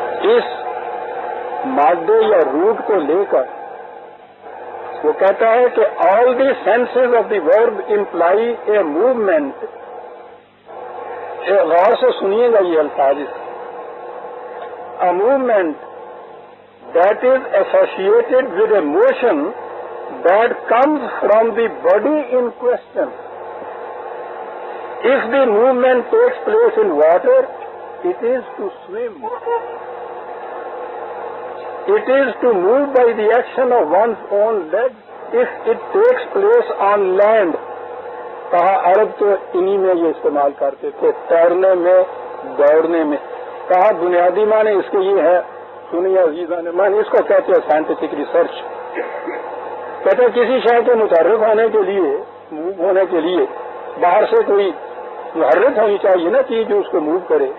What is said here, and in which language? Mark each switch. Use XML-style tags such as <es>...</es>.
<ur>اس مادے یا روٹ کو لے کر وہ کہتا ہے کہ</ur> <en>All the senses of the verb employ a movement.</en> <ur>غور سے سنیے گا یہ الفاظ،</ur> <en>A movement that is associated with a motion that comes from the body in question. If the movement takes place in water, it is to swim. It is to move by the action of one's own legs if it takes place on land.</en> <ur>کہا عرب تو انہی میں یہ استعمال کرتے تھے، تیرنے میں، دوڑنے میں. کہا بنیادی معنی اس کے یہ ہے، سنیے عزیزان، میں اس کو کہتے ہیں سائنٹیفک ریسرچ. کہتے ہیں کسی شے کے متحرک ہونے کے لیے، موو ہونے کے لیے باہر سے کوئی محرک ہونی چاہیے نا چیز جو اس کو موو کرے.</ur>